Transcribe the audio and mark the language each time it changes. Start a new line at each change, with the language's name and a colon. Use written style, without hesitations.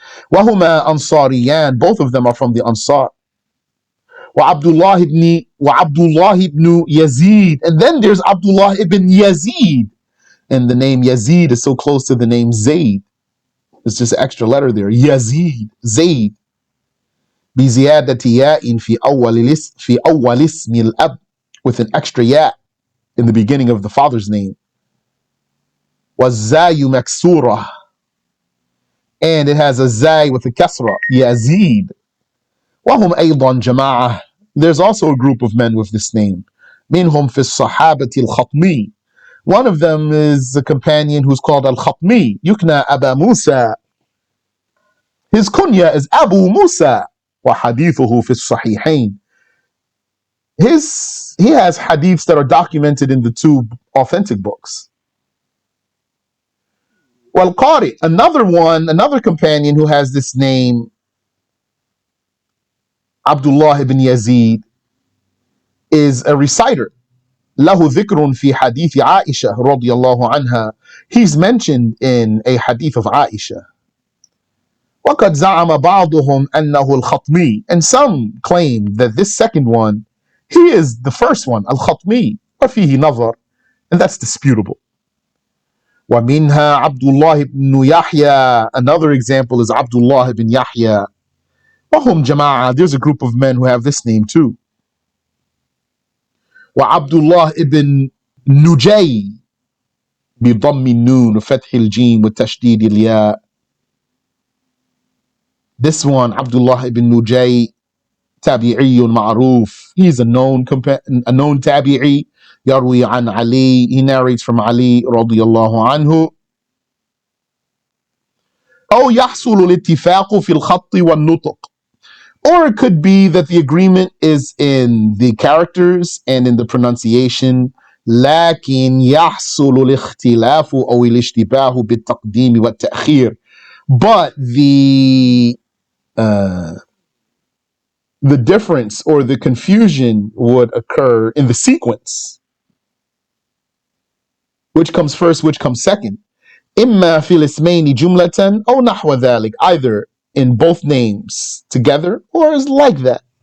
Arabic: وهما أنصاريان.
English: Both of them are from the Ansar. وعبد الله ibn Yazid. And then there's Abdullah ibn Yazid. And the name Yazid is so close to the name Zayd. It's just an extra letter there. Yazid, Zayd.
Arabic: بزيادة ياء في أول اسم الأب.
English: With an extra ya in the beginning of the father's name.
Arabic: والزاي مكسورة.
English: And it has a zay with a kasra.
Arabic: Yazid. وهم أيضا جماعة.
English: There's also a group of men with this name.
Arabic: منهم في الصحابة الخطمي.
English: One of them is a companion who's called Al-Khatmi.
Arabic: يكنى أبا موسى.
English: His kunya is Abu Musa.
Arabic: وحديثه في الصحيحين.
English: He has hadiths that are documented in the two authentic books. Qari, another companion who has this name, Abdullah ibn Yazid, is a reciter.
Arabic: له ذكر في حديث عائشة رضي الله عنها.
English: He's mentioned in a hadith of Aisha.
Arabic: وقد زعم بعضهم أنه الخطمي.
English: And some claim that this second one, he is the first one, Al-Khatmi.
Arabic: وفيه نظر.
English: And that's disputable.
Arabic: ومنها عبد الله بن يحيى.
English: Another example is Abdullah ibn Yahya.
Arabic: وهم جماعة.
English: There's a group of men who have this name too.
Arabic: وعبد الله ibn نجي بضم النون وفتح الجيم وتشديد الياء.
English: This one, Abdullah ibn Nujay,
Arabic: tabi'i ma'ruf.
English: He's a known tabi'i.
Arabic: يروي عن
English: Ali. He narrates from Ali
Arabic: رضي الله عنه. أو يحصل الاتفاق في الخط والنطق.
English: Or it could be that the agreement is in the characters and in the pronunciation.
Arabic: لكن يحصل الاختلاف أو الاشتباه بالتقديم والتأخير.
English: But the the difference or the confusion would occur in the sequence. Which comes first, which comes second?
Arabic: إما في الاسمين جملة أو نحو ذلك,
English: either in both names together or is like that.